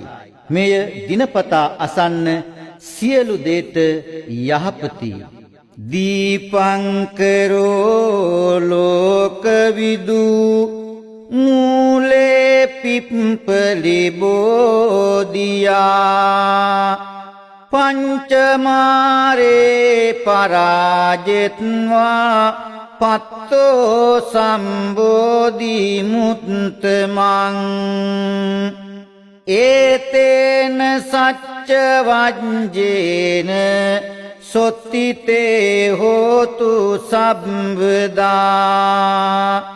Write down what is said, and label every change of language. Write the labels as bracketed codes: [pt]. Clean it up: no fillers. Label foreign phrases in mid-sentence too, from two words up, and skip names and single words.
[si] මෙය දිනපතා අසන්න සියලු දේට යහපති. [pi] දීපංකරෝ ලෝකවිදු මූලේ පිප්පලි බෝධියා පංචමාරේ පරාජෙත්වා පත්තෝ සම්බෝධි මුත්තමං ඒතේන සච්ච වජ්ජේන සොත්තිතේ හෝතු සම්බදා